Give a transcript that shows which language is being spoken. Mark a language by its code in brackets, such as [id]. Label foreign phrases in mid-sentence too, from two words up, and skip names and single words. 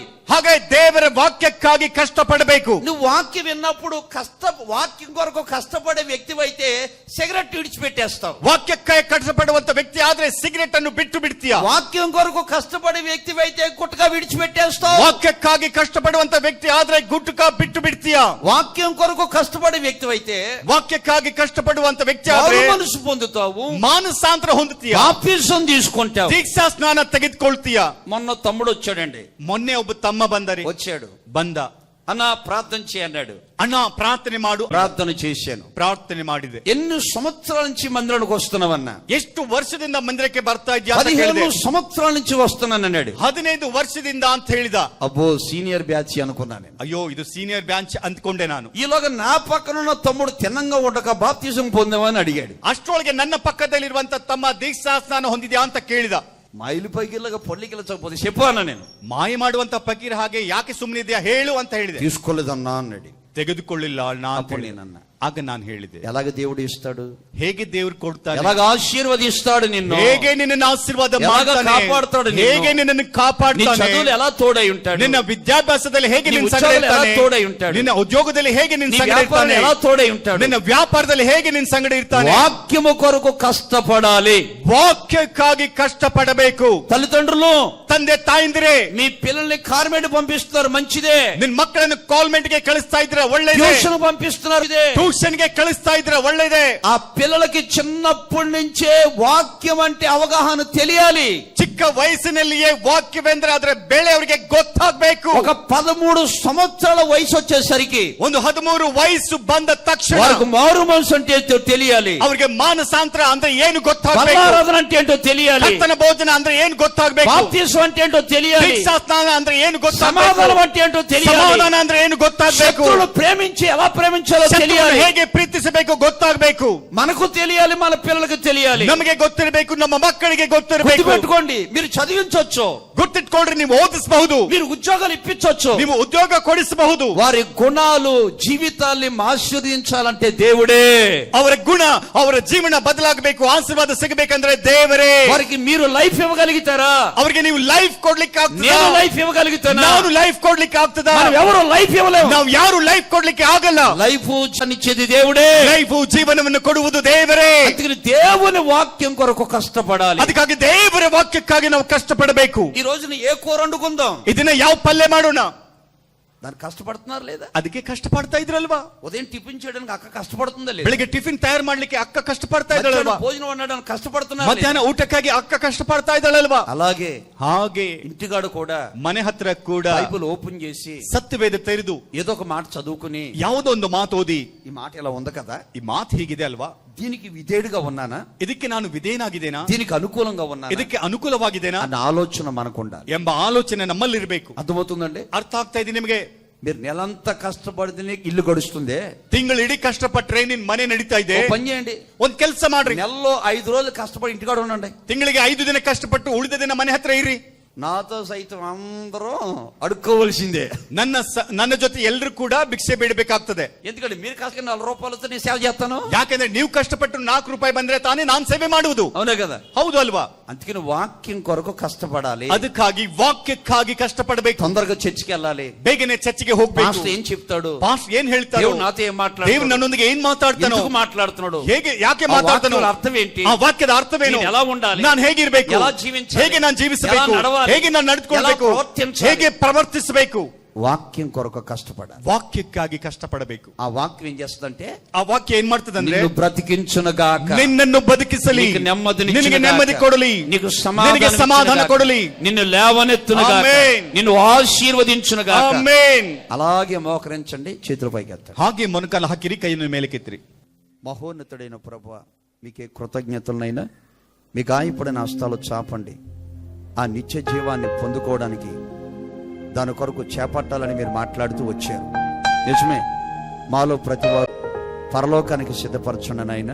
[kn] ಹಾಗೆ ದೇವರ ವಾಕ್ಯಕ್ಕಾಗಿ ಕಷ್ಟಪಡಬೇಕು. [te] నువ్వు వాక్యం విన్నప్పుడు వాక్యం కొరకు కష్టపడే వ్యక్తివైతే సిగరెట్ విడిచిపెట్టేస్తావు. [kn] ವಾಕ್ಯಕ್ಕಾಗಿ ಕಷ್ಟಪಡುವಂತ ವ್ಯಕ್ತಿ ಆದ್ರೆ ಸಿಗರೆಟ್ ಅನ್ನು ಬಿಟ್ಟು ಬಿಡ್ತೀಯ. [te] వాక్యం కొరకు కష్టపడే వ్యక్తివైతే గుట్కా విడిచిపెట్టేస్తావు. [kn] ವಾಕ್ಯಕ್ಕಾಗಿ ಕಷ್ಟಪಡುವಂತ ವ್ಯಕ್ತಿ ಆದ್ರೆ ಗುಟ್ಕ ಬಿಟ್ಟು ಬಿಡ್ತೀಯ. [te] వాక్యం కొరకు కష్టపడే వ్యక్తివైతే [kn] ವಾಕ್ಯಕ್ಕಾಗಿ ಕಷ್ಟಪಡುವಂತ ವ್ಯಕ್ತಿ ಆದ್ರೆ [te] మనసు పొందుతావు, [kn] ಮಾನಸಾಂತರ ಹೊಂದುತ್ತೀಯ, [te] బాప్తిసం తీసుకుంటావు, [kn] ದೀಕ್ಷಾ ಸ್ನಾನ ತೆಗೆದುಕೊಳ್ತೀಯ. [te] మొన్న తమ్ముడు వచ్చాడండి, [kn] ಮೊನ್ನೆ ಒಬ್ಬ ತಮ್ಮ ಬಂದರೆ [te] వచ్చాడు, [kn] ಬಂದ, [te] అన్న ప్రార్థన చేయన్నాడు. [kn] ಅಣ್ಣ ಪ್ರಾರ್ಥನೆ ಮಾಡು. [te] ప్రార్థన చేశాను. [kn] ಪ್ರಾರ್ಥನೆ ಮಾಡಿದೆ. [te] ఎన్ని సంవత్సరాల నుంచి మందిరానికి వస్తున్నావన్నా? [kn] ಎಷ್ಟು ವರ್ಷದಿಂದ ಮಂದಿರಕ್ಕೆ ಬರ್ತಾ ಇದ್ಯಾ ಅಂತ 15 ಕೇಳಿದೆ. [te] సంవత్సరాల నుంచి వస్తున్నానన్నాడు. [kn] 15 ವರ್ಷದಿಂದ ಅಂತ ಹೇಳಿದ. [te] అబ్బో [en] senior batch [te] అనుకున్నాను నేను. [kn] ಅಯ್ಯೋ ಇದು [en] senior batch [kn] ಅಂದ್ಕೊಂಡೆ ನಾನು. [te] ఈలోగా నా పక్కన ఉన్న తమ్ముడు తిన్నంగా ఉండక బాప్తిజం పొందామని అడిగాడు. [kn] ಅಷ್ಟೊಳಗೆ ನನ್ನ ಪಕ್ಕದಲ್ಲಿರುವಂತ ತಮ್ಮ ದೀಕ್ಷಾ ಸ್ನಾನ ಹೊಂದಿದ್ಯಾ ಅಂತ ಕೇಳಿದ. [te] మైలు పైకిలాగా పొల్లికిల చకపోతే చెప్పు అన్న. నేను [kn] ಮಾಯ ಮಾಡುವಂತ ಫಕೀರ್ ಹಾಗೆ ಯಾಕೆ ಸುಮ್ಮನೆ ಇದೆಯಾ ಹೇಳು ಅಂತ ಹೇಳಿದೆ. [te] తీసుకోలేదన్నా అన్నాడు. [kn] ತೆಗೆದುಕೊಳ್ಳಿಲ್ಲ ಅಣ್ಣ ಅಂತ [te] అప్పుడు [kn] ಹೇಳಿದೆ. [te] నేనన్నా, [kn] ಆಗ ನಾನು ಹೇಳಿದೆ, [te] ఎలాగ దేవుడు ఇస్తాడు, [kn] ಹೇಗೆ ದೇವ್ರು ಕೊಡ್ತಾನೆ, [te] ఎలాగ ఆశీర్వదిస్తాడు నిన్ను, [kn] ಹೇಗೆ ನಿನ್ನನ್ನು ಆಶೀರ್ವಾದ [te] ఎలాగ [kn] ಮಾಡ್ತಾನೆ, [te] కాపాడుతాడు నిన్ను, [kn] ಹೇಗೆ ನಿನ್ನನ್ನು [te] నీ [kn] ಕಾಪಾಡ್ತಾನೆ, [te] చదువులు ఎలా తోడై ఉంటాడు, [kn] ನಿನ್ನ ವಿದ್ಯಾಭ್ಯಾಸದಲ್ಲಿ ಹೇಗೆ [te] నీ [kn] ನಿನ್ನ ಸಂಗಡ [te] ఉద్యోగంలో ఎలా [kn] ಇರ್ತಾನೆ, [te] తోడై ఉంటాడు, [kn] ನಿನ್ನ ಉದ್ಯೋಗದಲ್ಲಿ ಹೇಗೆ ನಿನ್ನ [te] నీ [kn] ಸಂಗಡ [te] వ్యాపారంలో [kn] ಇರ್ತಾನೆ, [te] ఎలా తోడై ఉంటాడు. [kn] ನಿನ್ನ ವ್ಯಾಪಾರದಲ್ಲಿ ಹೇಗೆ ನಿನ್ನ ಸಂಗಡ ಇರ್ತಾನೆ. [te] వాక్యము కొరకు కష్టపడాలి. [kn] ವಾಕ್ಯಕ್ಕಾಗಿ ಕಷ್ಟಪಡಬೇಕು. [te] తల్లిదండ్రులు, [kn] ತಂದೆ ತಾಯಿಂದಿರೇ, [te] మీ పిల్లల్ని కార్మెంట్ పంపిస్తున్నారు, మంచిదే. [kn] ನಿನ್ ಮಕ್ಕಳನ್ನು ಕಾನ್ವೆಂಟ್ ಗೆ ಕಳಿಸ್ತಾ ಇದ್ರೆ ಒಳ್ಳೆಯದೇ, [te] ట్యూషన్ పంపిస్తున్నారు, ఇదే. [kn] ಟ್ಯೂಷನ್ ಗೆ ಕಳಿಸ್ತಾ ಇದ್ರೆ ಒಳ್ಳೆಯದೇ. [te] ఆ పిల్లలకి చిన్నప్పటి నుంచే వాక్యం అంటే అవగాహన తెలియాలి. [kn] ಚಿಕ್ಕ ವಯಸ್ಸಿನಲ್ಲಿಯೇ ವಾಕ್ಯವೆಂದ್ರೆ ಅದರ ಬೆಲೆ ಅವರಿಗೆ ಗೊತ್ತಾಗಬೇಕು. [te] ఒక 13 సంవత్సరాల వయసు వచ్చేసరికి [kn] ಒಂದು 13 ವಯಸ್ಸು ಬಂದ ತಕ್ಷಣ [te] వారికి మారు మనసు అంటే ఏంటో తెలియాలి, [kn] ಅವರಿಗೆ ಮಾನಸಾಂತರ ಅಂದ್ರೆ ಏನು ಗೊತ್ತಾಗಬೇಕು, [te] బలారాధన అంటే ఏంటో తెలియాలి, [kn] ಕರ್ತನ ಭೋಜನ ಅಂದ್ರೆ ಏನು ಗೊತ್ತಾಗಬೇಕು, [te] బాప్తిసం అంటే ఏంటో తెలియాలి, [kn] ದೀಕ್ಷಾ ಸ್ನಾನ ಅಂದ್ರೆ ಏನು ಗೊತ್ತಾಗಬೇಕು, [te] సమాధానం అంటే ఏంటో తెలియాలి, [kn] ಸಮಾಧಾನ ಅಂದ್ರೆ ಏನು ಗೊತ್ತಾಗಬೇಕು, [te] శత్రువులు ప్రేమించి ఎలా ప్రేమించాలో [kn] ಶತ್ರುವನ್ನು [te] తెలియాలి. [kn] ಹೇಗೆ ಪ್ರೀತಿಸಬೇಕು ಗೊತ್ತಾಗಬೇಕು. [te] మనకు తెలియాలి, మన పిల్లలకు తెలియాలి. [kn] ನಮಗೆ ಗೊತ್ತಿರಬೇಕು, ನಮ್ಮ ಮಕ್ಕಳಿಗೆ ಗೊತ್ತಿರಬೇಕು. [te] గుర్తుపెట్టుకోండి, మీరు చదివించవచ్చు, [kn] ಗುರ್ತಿಟ್ಕೊಂಡ್ರೆ ನೀವು ಓದಿಸಬಹುದು, [te] మీరు ఉద్యోగాలు ఇప్పించవచ్చు, [kn] ನೀವು ಉದ್ಯೋಗ ಕೊಡಿಸಬಹುದು. [te] వారి గుణాలు జీవితాల్ని ఆశీర్వదించాలంటే దేవుడే. [kn] ಅವರ ಗುಣ, ಅವರ ಜೀವನ ಬದಲಾಗಬೇಕು, ಆಶೀರ್ವಾದ ಸಿಗಬೇಕಂದ್ರೆ ದೇವರೇ. [te] వారికి మీరు లైఫ్ ఇవ్వగలుగుతారా? [kn] ಅವರಿಗೆ ನೀವು ಲೈಫ್ ಕೊಡ್ಲಿಕ್ಕೆ ಆಗ್ತದಾ? [te] నేను లైఫ్ ఇవ్వగలుగుతానా? [kn] ನಾನು లైఫ్ ಕೊಡ್ಲಿಕ್ಕೆ ಆಗ್ತದಾ? [te] మనం ఎవరు లైఫ్ ఇవ్వలేము. [kn] ನಾವು ಯಾರು ಲೈಫ್ ಕೊಡ್ಲಿಕ್ಕೆ ಆಗಲ್ಲ. [te] లైఫ్ ఇచ్చేది దేవుడే. [kn] ಲೈಫ್ ಜೀವನವನ್ನು ಕೊಡುವುದು ದೇವರೇ. [te] అందుకని దేవుని వాక్యం కొరకు కష్టపడాలి. [kn] ಅದಕ್ಕಾಗಿ ದೇವರ ವಾಕ್ಯಕ್ಕಾಗಿ ನಾವು ಕಷ್ಟಪಡಬೇಕು. [te] ఈ రోజున ఏ కూర వండుకుందాం, [kn] ಇದನ್ನ ಯಾವ ಪಲ್ಯ ಮಾಡೋಣ, [te] దానికి కష్టపడుతున్నారు లేదా? [kn] ಅದಕ್ಕೆ ಕಷ್ಟಪಡ್ತಾ ಇದ್ರಲ್ವಾ? [te] ఉదయం టిఫిన్ చేయడానికి అక్క కష్టపడుతుందా లేదా? [kn] ಬೆಳಿಗ್ಗೆ ಟಿಫಿನ್ ತಯಾರು ಮಾಡ್ಲಿಕ್ಕೆ ಅಕ್ಕ ಕಷ್ಟಪಡ್ತಾ ಇದ್ದಾಳಲ್ವಾ? [te] భోజనం వండడానికి కష్టపడుతున్నారు. [kn] ಮಧ್ಯಾಹ್ನ ಊಟಕ್ಕಾಗಿ ಅಕ್ಕ ಕಷ್ಟಪಡ್ತಾ ಇದ್ದಾಳಲ್ವಾ? [te] అలాగే [kn] ಹಾಗೆ [te] ఇంటిగాడు కూడా [kn] ಮನೆ ಹತ್ರ ಕೂಡ [en] Bible open [te] చేసి [kn] ಸತ್ಯವೇದ ತೆರೆದು [te] ఏదో ఒక మాట చదువుకుని, [kn] ಯಾವುದೋ ಒಂದು ಮಾತು ಓದಿ, [te] ఈ మాట ఇలా ఉంది కదా, [kn] ಈ ಮಾತು ಹೀಗಿದೆ ಅಲ್ವಾ, [te] దీనికి విధేయుడిగా ఉన్నానా, [kn] ಇದಕ್ಕೆ ನಾನು ವಿಧೇಯನಾಗಿದ್ದೇನಾ, [te] దీనికి అనుకూలంగా ఉన్నానా, [kn] ಇದಕ್ಕೆ ಅನುಕೂಲವಾಗಿದ್ದೇನಾ [te] అన్న ఆలోచన మనకు ఉండాలి. [kn] ಎಂಬ ಆಲೋಚನೆ ನಮ್ಮಲ್ಲಿರಬೇಕು. [te] అర్థమవుతుందండి? [kn] ಅರ್ಥ ಆಗ್ತಾ ಇದೆ ನಿಮಗೆ? [te] మీరు నెలంతా కష్టపడితేనే ఇల్లు గడుస్తుంది. [kn] ತಿಂಗಳು ಇಡೀ ಕಷ್ಟಪಟ್ರೆ ನಿನ್ ಮನೆ ನಡೀತಾ ಇದೆ. [te] పని చేయండి, [kn] ಒಂದ್ ಕೆಲಸ ಮಾಡ್ರಿ, [te] నెలలో 5 రోజులు కష్టపడి ఇంటికాడ ఉండండి. [kn] ತಿಂಗಳಿಗೆ 5 ದಿನ ಕಷ್ಟಪಟ್ಟು ಉಳಿದ ದಿನ ಮನೆ ಹತ್ರ ಇರ್ರಿ. [te] నాతో సైతం అందరూ అడుక్కోవలసిందే. [kn] ನನ್ನ ಜೊತೆ ಎಲ್ಲರೂ ಕೂಡ ಭಿಕ್ಷೆ ಬೇಡಬೇಕಾಗ್ತದೆ. [te] ఎందుకంటే మీరు కష్టపడి 4 రూపాయలతో నేను సేవ చేస్తాను. [kn] ಯಾಕೆಂದ್ರೆ ನೀವು ಕಷ್ಟಪಟ್ಟು 4 ರೂಪಾಯಿ ಬಂದ್ರೆ ತಾನೇ ನಾನ್ ಸೇವೆ ಮಾಡುವುದು. [te] అవునే కదా? [kn] ಹೌದು ಅಲ್ವಾ? [te] అందుకని వాక్యం కొరకు కష్టపడాలి. [kn] ಅದಕ್ಕಾಗಿ ವಾಕ್ಯಕ್ಕಾಗಿ ಕಷ್ಟಪಡಬೇಕು. [te] తొందరగా చర్చికి వెళ్ళాలి, [kn] ಬೇಗನೆ ಚರ್ಚಿಗೆ ಹೋಗ್ಬೇಕು. [te] పాస్టర్ ఏం చెప్తాడు, [kn] ಪಾಸ್ಟರ್ ಏನ್ ಹೇಳ್ತಾರೋ, [te] దేవుడు నాతో ఏం మాట్లాడుతాడు, [kn] ದೇವ್ರು ನನ್ನೊಂದಿಗೆ ಏನ್ ಮಾತಾಡ್ತಾನೋ, [te] ఎందుకు మాట్లాడుతున్నాడు, [kn] ಹೇಗೆ ಯಾಕೆ [te] ఆ [kn] ಮಾತಾಡ್ತಾನೋ, [te] వాక్యాల అర్థం ఏంటి, [kn] ಆ ವಾಕ್ಯದ ಅರ್ಥವೇನು, [te] నేను ఎలా ఉండాలి, [kn] ನಾನು ಹೇಗಿರ್ಬೇಕು, [te] ఎలా జీవించాలి, [kn] ಹೇಗೆ ನಾನು ಜೀವಿಸಬೇಕು, [te] ఎలా నడవాలి, [kn] ಹೇಗೆ ನಾನು ನಡ್ಕೊಳ್ಬೇಕು, [te] ఎలా ప్రవర్తించాలి, [kn] ಹೇಗೆ ಪ್ರವರ್ತಿಸಬೇಕು. [te] వాక్యం కొరకు కష్టపడాలి. [kn] ವಾಕ್ಯಕ್ಕಾಗಿ ಕಷ್ಟಪಡಬೇಕು. [te] ఆ వాక్యం ఏం చేస్తుందంటే [kn] ಆ ವಾಕ್ಯ ಏನ್ ಮಾಡ್ತದಂದ್ರೆ [te] నిన్ను బ్రతికించునుగాక, [kn] ನಿನ್ನನ್ನು ಬದುಕಿಸಲಿ, [te] నీకు నెమ్మదిని [kn] ನಿನಗೆ ನೆಮ್ಮದಿ ಕೊಡಲಿ, [te] నీకు [kn] ನಿನಗೆ ಸಮಾಧಾನ ಕೊಡಲಿ, [te] నిన్ను లేవనెత్తునుగాక, ఆమేన్. నిన్ను ఆశీర్వదించునుగాక. [kn] ಆಮೆನ್. [te] అలాగే మోకరించండి, చేతుల పైకి ఎత్తండి. [kn] ಹಾಗೆ ಮೊಣಕಾಲು ಹಾಕಿರಿ, ಕೈಯನ್ನು ಮೇಲಕ್ಕೆತ್ತಿರಿ. [te] మహోన్నతుడైన ప్రభువా, మీకే కృతజ్ఞతలనైనా, మీ గాయపడిన హస్తాలు చాపండి. ఆ నిత్య జీవాన్ని పొందుకోవడానికి దాని కొరకు చేపట్టాలని మీరు మాట్లాడుతూ వచ్చారు. నిజమే, మాలో ప్రతి వారు పరలోకానికి సిద్ధపరచుండి నాయన.